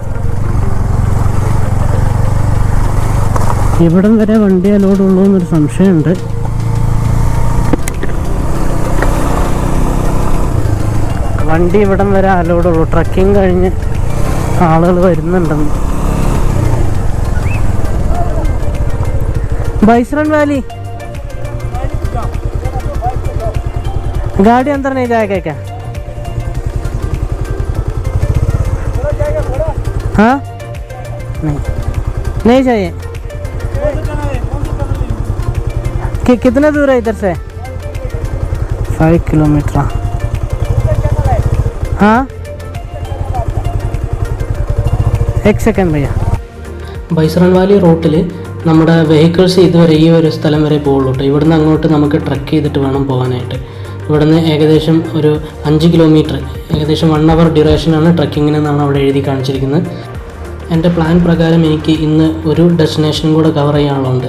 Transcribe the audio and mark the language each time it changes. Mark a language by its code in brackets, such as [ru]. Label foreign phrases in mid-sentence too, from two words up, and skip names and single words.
[ml] ഇവിടം വരെ വണ്ടി അലോഡ് ഉള്ളൂ എന്നൊരു സംശയമുണ്ട്. വണ്ടി ഇവിടം വരെ അലോഡ് ഉള്ളൂ. ട്രക്കിങ് കഴിഞ്ഞ് ആളുകൾ വരുന്നുണ്ടെന്ന്. [hi] बाइसरन वैली गाड़ी अंदर नहीं जाएगा क्या? हाँ नहीं चाहिए. कितना दूर है इधर से? 5 किलोमीटर. हाँ एक सेकंड भैया. [ml] ബൈസറൻ വാലി റൂട്ടിൽ നമ്മുടെ വെഹിക്കിൾസ് ഇതുവരെ ഈ ഒരു സ്ഥലം വരെ പോകുള്ളൂ കേട്ടോ. ഇവിടുന്ന് അങ്ങോട്ട് നമുക്ക് ട്രക്ക് ചെയ്തിട്ട് വേണം പോകാനായിട്ട്. ഇവിടുന്ന് ഏകദേശം ഒരു 5 കിലോമീറ്റർ, ഏകദേശം 1 hour ഡ്യൂറേഷനാണ് ട്രക്കിങ്ങിനെന്നാണ് അവിടെ എഴുതി കാണിച്ചിരിക്കുന്നത്. എൻ്റെ പ്ലാൻ പ്രകാരം എനിക്ക് ഇന്ന് ഒരു ഡെസ്റ്റിനേഷനും കൂടെ കവർ ചെയ്യാനുള്ളതുണ്ട്.